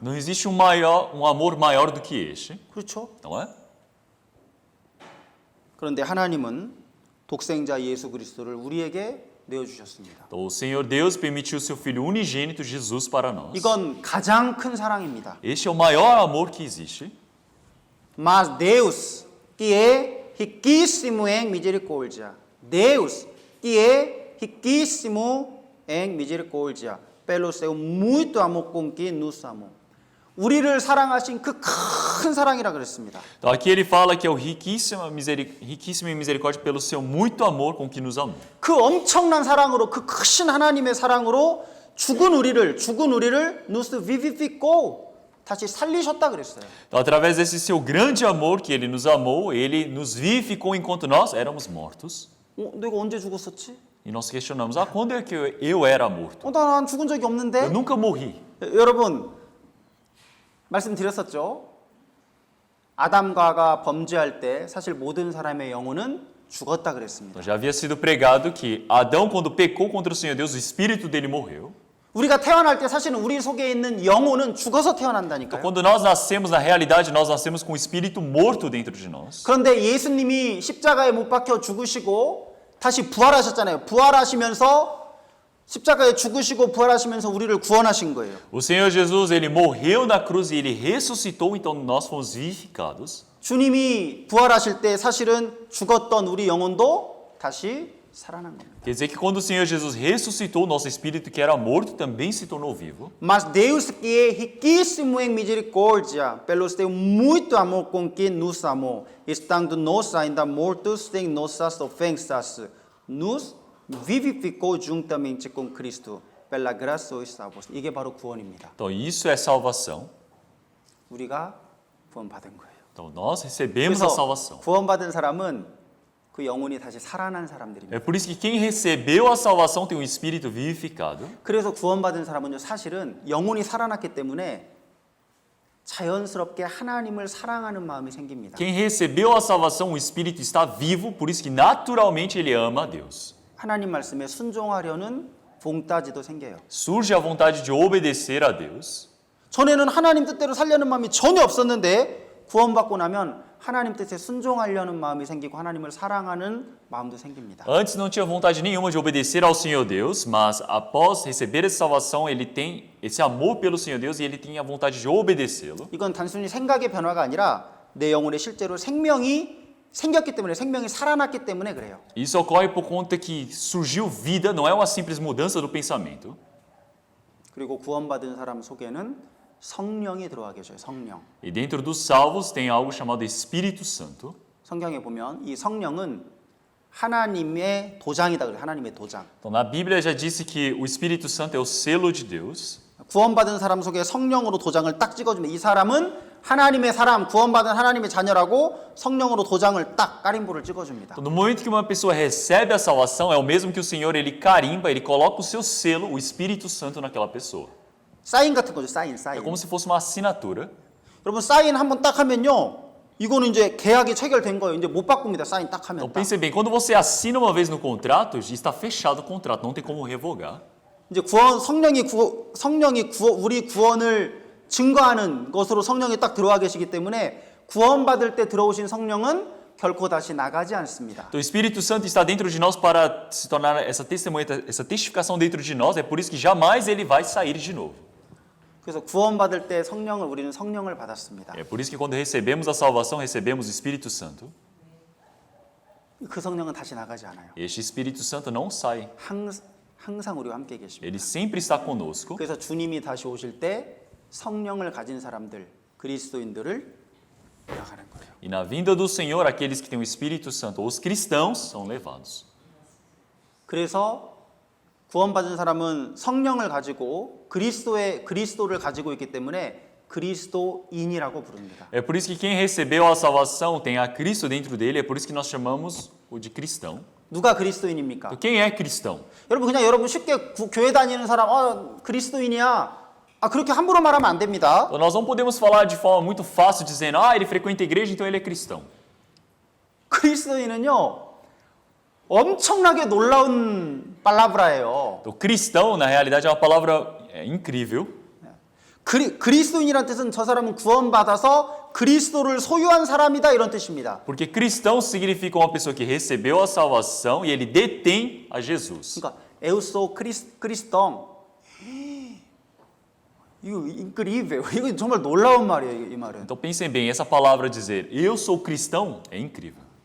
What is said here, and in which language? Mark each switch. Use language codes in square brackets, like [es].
[pt] Não existe um amor maior do que este, [ko] 그렇죠? [pt] não é? [ko] 그런데 하나님은 독생자 예수 그리스도를 우리에게 내어주셨습니다. [pt] Então, o Senhor Deus permitiu o seu Filho unigênito, Jesus, para nós. [ko] 이건 가장 큰 사랑입니다. [pt] Este é o maior amor que existe. Mas Deus, que é riquíssimo em misericórdia, Deus, que é riquíssimo em misericórdia, pelo seu muito amor com que nos amou. [ko] 우리를 사랑하신 그 큰 사랑이라 그랬습니다. [pt] Então, aqui ele fala que é o riquíssimo em misericórdia pelo seu muito amor com que nos amou. [ko] 그 엄청난 사랑으로, 그 크신 하나님의 사랑으로 죽은 우리를 [pt] nos vivificou, [ko] 다시 살리셨다 그랬어요. [pt] Então, através desse seu grande amor que ele nos amou, ele nos vivificou enquanto nós éramos mortos. [ko] 내가 언제 죽었었지? [pt] E nós questionamos: quando é que eu era morto? [ko] 난 죽은 적이 없는데. [pt] Eu nunca morri. [ko] 여러분, 말씀드렸었죠. 아담과가 범죄할 때 사실 모든 사람의 영혼은 죽었다 그랬습니다. [pt] Então, já havia sido pregado que Adão, quando pecou contra o Senhor Deus, o espírito dele morreu. [ko] 우리가 태어날 때 사실은 우리 속에 있는 영혼은 죽어서 [pt] Então, [ko] 태어난다니까요. [pt] quando nós nascemos, na realidade, nós nascemos com o espírito morto dentro de nós. [ko] 그런데 예수님이 십자가에 못 박혀 죽으시고 다시 부활하셨잖아요. 부활하시면서 십자가에 죽으시고 부활하시면서 우리를 구원하신 거예요. [pt] O Senhor Jesus, ele morreu na cruz e ele ressuscitou, então nós fomos vivificados. [ko] 주님이 부활하실 때 사실은 죽었던 우리 영혼도 다시 살아난 겁니다. [pt] Quer dizer que quando o Senhor Jesus ressuscitou, nosso espírito que era morto também se tornou vivo. Mas Deus que é riquíssimo em misericórdia, pelo seu muito amor com que nos amou, estando nós ainda mortos em nossas ofensas, nos vivificou juntamente com Cristo, pela graça os salvos. [ko] 이게 바로 구원입니다. [pt] Então isso é salvação. [ko] 우리가 구원받은 거예요. [pt] Então nós recebemos a [ko] 그래서 [pt] salvação. [ko] 구원받은 사람은 그 영혼이 다시 살아난 사람들입니다. [pt] É por isso que quem recebeu a salvação tem um espírito vivificado. [ko] 그래서 구원받은 사람은요, 사실은 영혼이 살아났기 때문에 자연스럽게 하나님을 사랑하는 마음이 생깁니다. [pt] Quem recebeu a salvação, o espírito está vivo, por isso que naturalmente ele ama a Deus. [ko] 하나님 말씀에 순종하려는 봉따지도 생겨요. [pt] Surge a vontade de obedecer a Deus. [ko] 전에는 하나님 뜻대로 살려는 마음이 전혀 없었는데 구원받고 나면 하나님 뜻에 순종하려는 마음이 생기고 하나님을 사랑하는 마음도 생깁니다. [pt] Antes não tinha vontade nenhuma de obedecer ao Senhor Deus, mas após receber essa salvação, ele tem esse amor pelo Senhor Deus e ele tem a vontade de obedecê-lo. [ko] 이건 단순히 생각의 변화가 아니라 내 영혼에 실제로 생명이 생겼기 때문에, 생명이 살아났기 때문에 그래요. [pt] Isso ocorre por conta que surgiu vida, não é uma simples mudança do pensamento. [ko] 그리고 구원받은 사람 속에는 성령이 들어와 계셔요. 성령. [pt] E dentro dos salvos tem algo chamado Espírito Santo. [ko] 성경에 보면 이 성령은 하나님의 도장이다 그래요. 하나님의 도장. [pt] Então, na Bíblia já disse que o Espírito Santo é o selo de Deus. [ko] 구원받은 사람 속에 성령으로 도장을 딱 찍어주면 이 사람은 하나님의 사람, 구원받은 하나님의 자녀라고 성령으로 도장을 딱 까림보를 찍어줍니다. [pt] Então, no momento que uma pessoa recebe a salvação, é o mesmo que o Senhor, ele carimba, ele coloca o seu selo, o Espírito Santo naquela pessoa. [ko] 사인 같은 거죠, 사인. [pt] É como se fosse uma assinatura. [ko] 여러분 사인 한번 딱 하면요, 이거는 이제 계약이 체결된 거예요. 이제 못 바꿉니다. 사인 딱 하면. [pt] Então pense bem, quando você assina uma vez no contrato, está fechado o contrato, não tem como revogar. [ko] 이제 성령이 우리 구원을 증거하는 것으로 성령이 딱 들어와 계시기 때문에 구원받을 때 들어오신 성령은 결코 다시 나가지 않습니다. [pt] Então o Espírito Santo está dentro de nós para se tornar essa testemunha, essa testificação dentro de nós. É por isso que jamais ele vai sair de novo. [ko] 그래서 구원받을 때 우리는 성령을 받았습니다. [pt] É por isso que quando recebemos a salvação, recebemos o Espírito Santo. [ko] 그 성령은 다시 나가지 않아요. [pt] Este Espírito Santo não sai. [ko] 항상 우리와 함께 계십니다. [pt] Ele sempre está conosco. [ko] 그래서 주님이 다시 오실 때 성령을 가진 사람들, 그리스도인들을 나가는 거예요. [pt] E na vinda do Senhor, aqueles que têm o Espírito Santo, os cristãos, são levados. [ko] 그래서 구원받은 사람은 성령을 가지고 그리스도를 가지고 있기 때문에 그리스도인이라고 부릅니다. [pt] É por isso que quem recebeu a salvação tem a Cristo dentro dele, é por isso que nós chamamos o de cristão. [ko] 누가 그리스도인입니까? [pt] Então, quem é cristão? [ko] 여러분 쉽게 교회 다니는 사람 그리스도인이야. 그렇게 함부로 말하면 안 됩니다. [pt] Então, nós não podemos falar de forma muito fácil dizendo, ele frequenta a igreja, então ele é cristão. [ko] 그리스도인은요, 엄청나게 놀라운 팔라브라예요. [pt] Então, cristão, na realidade, é uma palavra incrível. [ko] 그리스도인이란 뜻은 저 사람은 구원받아서 그리스도를 소유한 사람이다 이런 뜻입니다. [pt] Porque cristão significa uma pessoa que recebeu a salvação e ele detém a Jesus. [ko] 그러니까 [pt] 에우소 크리스동. [ko] 이거 [pt] incrível. [ko] 이거 정말 놀라운 말이에요, 이 말은. [pt] Então pensem bem, essa palavra dizer eu sou cristão é incrível.